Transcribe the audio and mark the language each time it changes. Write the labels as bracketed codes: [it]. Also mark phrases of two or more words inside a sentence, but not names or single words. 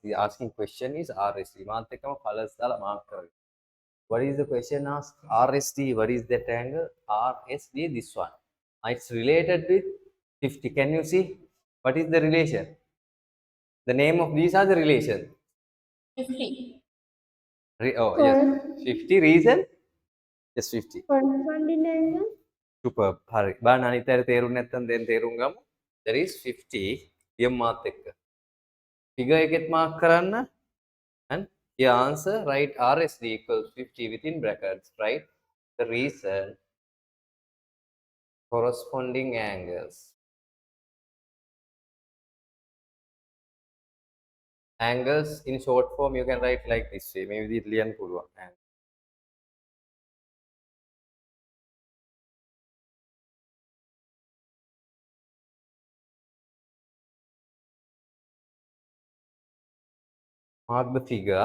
[en] Asking question is RSD. [si] මාත් එක්කම colors දාලා mark කරගන්න. [en] What is the question asked? RSD. What is that angle? RSD. This one. It's related with 50. Can you see? What is the relation? The name of these are the relation. 50. Oh, yes. 50 reason? Yes, 50. Corresponding angle. Superb. [si] හරි. බලන්න අනිත් අයට තේරුම් නැත්නම් දැන් තේරුම් ගමු. [en] There is [si] 50 යම් මාත් එක්ක. Figure එකෙත් mark කරන්න. [en] And your answer, write RSD equals 50 within brackets, right? The reason, corresponding angles. Angles in short form you can write like this way. Maybe the [si] ලියන්න පුළුවන්. [en] Mark the figure.